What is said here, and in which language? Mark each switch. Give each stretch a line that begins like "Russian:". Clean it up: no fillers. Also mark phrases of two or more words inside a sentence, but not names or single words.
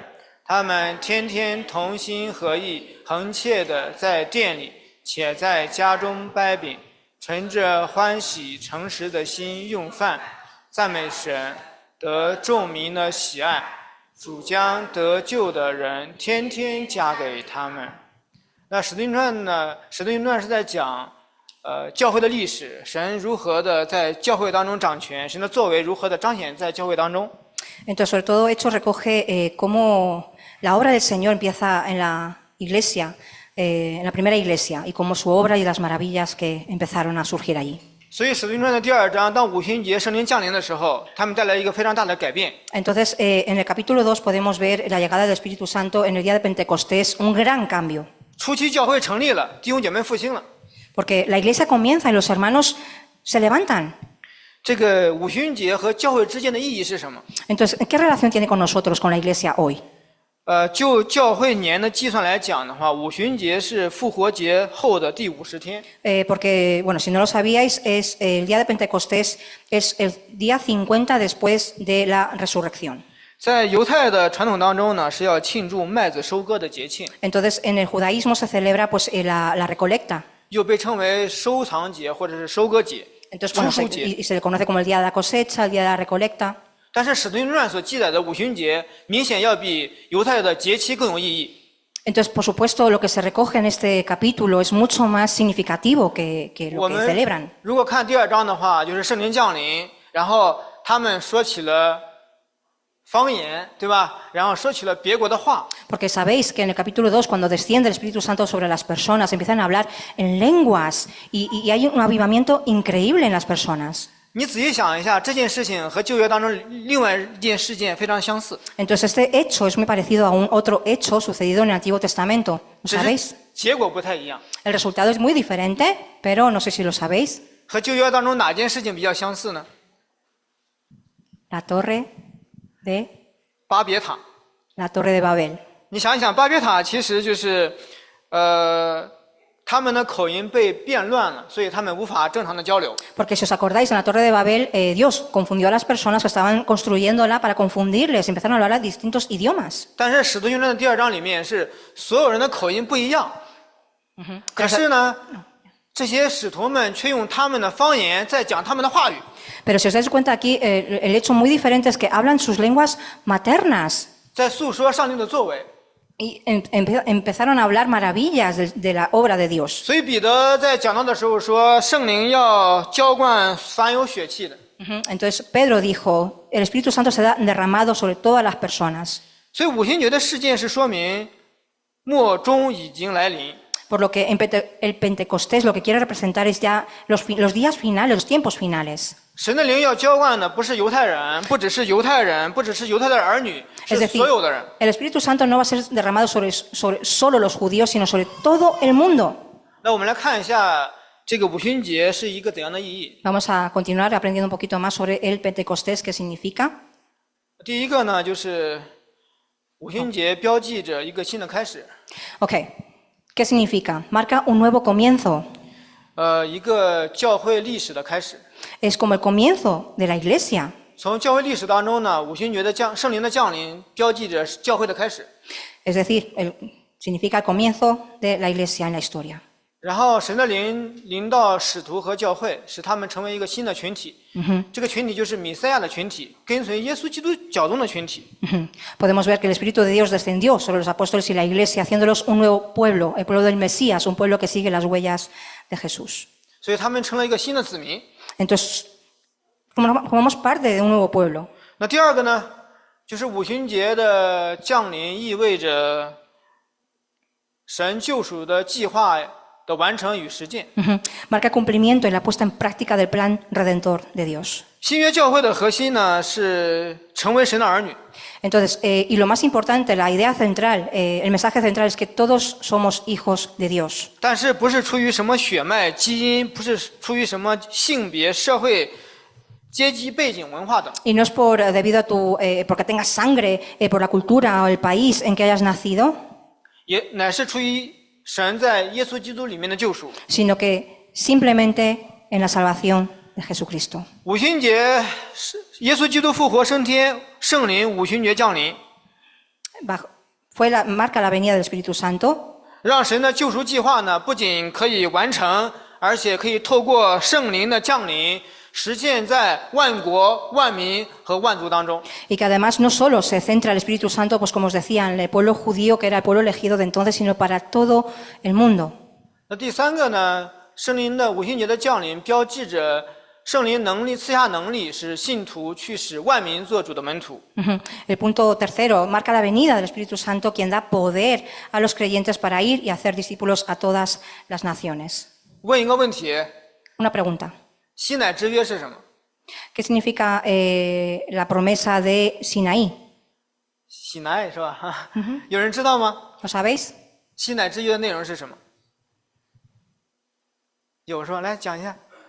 Chinese: 他们天天同心合意，恒切的在店里，且在家中掰饼，存着欢喜诚实的心用饭，赞美神，得众民的喜爱。主将得救的人天天加给他们。那《使徒行传》呢？《使徒行传》是在讲。教会的历史，神如何的在教会当中掌权，神的作为如何的彰显在教会当中。
Spanish: Entonces, sobre todo, Hechos recoge cómo la obra del Señor empieza en la iglesia, en la primera iglesia y cómo su obra y las maravillas que empezaron a surgir allí.
Chinese: 所以《使徒行传》的第2章，当五旬节圣灵降临的时候，他们带来一个非常大的改变。
Spanish: Entonces, en el capítulo 2 podemos ver la llegada del Espíritu Santo en el día de Pentecostés, un gran cambio.
Chinese: 初期教会成立了，弟兄姐妹复兴了。
Spanish: Porque la iglesia comienza y los hermanos se levantan.
Chinese: 这个五旬节和教会之间的意义是什么？
Spanish: Entonces, ¿qué relación tiene con nosotros, con la iglesia hoy?
Chinese: 就教会年的计算来讲的话，五旬节是复活节后的第50天。
Spanish: Porque, bueno, si no lo sabíais, es el día de Pentecostés es el día 50 después de la resurrección.
Chinese: 在犹太的传统当中呢，是要庆祝麦子收割的节庆，
Spanish: Entonces, en el judaísmo se celebra pues la recolecta.
Chinese: 又被称为收藏节或者是收割节、
Spanish: Entonces,
Chinese: 出
Spanish: bueno,
Chinese: 书节。
Spanish: y se le conoce como el día de la cosecha, el día de la recolecta.
Chinese: 但是《使徒行传》所记载的五旬节，明显要比犹太的节期更有意义。
Spanish: Entonces, por supuesto, lo que se recoge en este capítulo es mucho más significativo que lo
Chinese: 我
Spanish: que
Chinese: 们
Spanish: celebran.
Chinese: 如果看第2章的话，就是圣灵降临，然后他们说起了方言，对吧？然后说起了别国的话。
Spanish: Porque sabéis que en el capítulo 2, cuando desciende el Espíritu Santo sobre las personas, empiezan a hablar en lenguas y hay un avivamiento increíble en las personas.
Chinese: 你仔细想一下，这件事情和旧约当中另外一件事件非常相似，
Spanish: Entonces, este hecho es muy parecido a un otro hecho sucedido en el Antiguo Testamento. ¿Lo
Chinese: 只
Spanish: sabéis?
Chinese: 是结果不太一样。
Spanish: El resultado es muy diferente, pero no sé si lo sabéis.
Chinese: 和旧约当中哪件事情比较相似呢？
Spanish: La torre de
Chinese: 巴别塔。
Spanish: Babel.
Chinese: 你想一想，巴别塔其实就是，他们的口音被变乱了，所以他们无法正常的交流。
Spanish: Porque si os acordáis, en la torre de Babel, Dios confundió a las personas que estaban construyéndola para confundirles, empezaron a hablar distintos idiomas.
Chinese: 但是《使徒行传》的第2章里面是所有人的口音不一样，可是呢，这些使徒们却用他们的方言在讲他们的话语。
Spanish: Pero si os dais cuenta aquí, el hecho muy diferente es que hablan sus lenguas maternas
Chinese: 在诉说上帝的作为。
Spanish: y empezaron a hablar maravillas de la obra de Dios.
Chinese: 所以彼得在讲道的时候说，圣灵要浇灌凡有血气的。
Spanish: Entonces Pedro dijo, el Espíritu Santo será derramado sobre todas las personas.
Chinese: 所以五旬节的事件是说明末终已经来临。
Spanish: Por lo que el Pentecostés lo que quiere representar es ya los días finales, los tiempos finales.
Chinese: 神的灵要浇灌的不是犹太人，不只是犹太人，不只是犹太的儿女，
Spanish: Es
Chinese: 是
Spanish: decir,
Chinese: 所有的人。
Spanish: el Espíritu Santo no va a ser derramado sobre solo los judíos, sino sobre todo el mundo.
Chinese: 那我们来看一下这个五旬节是一个怎样的意义。
Spanish: Vamos a continuar aprendiendo un poquito más sobre el Pentecostés, qué significa.
Chinese: 第一个呢，就是五旬节标记着一个新的开始，
Spanish: Ok, ¿qué significa? Marca un nuevo comienzo.
Chinese: 一个教会历史的开始。
Spanish: Es como el comienzo de la iglesia.
Chinese: 从教会历史当中呢，五旬节的圣灵的降临标记着教会的开始。 Es decir, significa el comienzo de la iglesia en la historia. 然后神的灵临到使徒和教会，使他们成为一个新的群体。这个群体就是弥赛亚的群体，跟随耶稣基督脚踪的群体。
Spanish: Podemos ver que el Espíritu de Dios descendió sobre los apóstoles y la iglesia, haciéndolos un nuevo pueblo, el pueblo del Mesías, un pueblo que sigue las huellas de Jesús.
Chinese: 所以他们成了一个新的子民。
Spanish: Entonces, formamos parte de un nuevo pueblo.
Chinese: 那第二个呢，就是五旬节的降临意味着神救赎的计划的完成与实践。
Spanish: Marca cumplimiento en la puesta en práctica del plan redentor de Dios.
Chinese: 新约教会的核心呢是成为神的儿女。
Spanish: Entonces, y lo más importante, la idea central, el mensaje central es que todos somos hijos de Dios.
Chinese: 但是不是出于什么血脉、基因，不是出于什么性别、社会、阶级背景、文化等，
Spanish: Y no es debido a porque tengas sangre, por la cultura o el país en que hayas nacido,
Chinese: 也乃是出于神在耶稣基督里面的救赎。
Spanish: sino que simplemente en la salvación de Jesucristo.
Chinese: 五旬节是耶稣基督复活升天，圣灵五旬节降临，
Spanish: Marca la venida del Espíritu Santo,
Chinese: 让神的救赎计划呢不仅可以完成，而且可以透过圣灵的降临，实现在万国、万民和万族当中。
Spanish: y que además no solo se centra el Espíritu Santo, pues como os decía, en el pueblo judío, que era el pueblo elegido de entonces, sino para todo el mundo.
Chinese: 那第三个呢，圣灵的五旬节的降临标志着圣灵能力赐下能力，使信徒去使万民做主的门徒。 Ujú.
Spanish: El punto tercero marca la venida del Espíritu Santo, quien da poder a los creyentes para ir y hacer discípulos a todas las naciones.
Chinese: 问一个问题：
Spanish: Una pregunta.
Chinese: 西乃之约是什么？
Spanish: ¿Qué significa la promesa de Sinaí?
Chinese: 西乃是吧？有人知道吗？
Spanish: ¿Lo sabéis?
Chinese: 西乃之约的内容是什么？有是吧？来讲一下。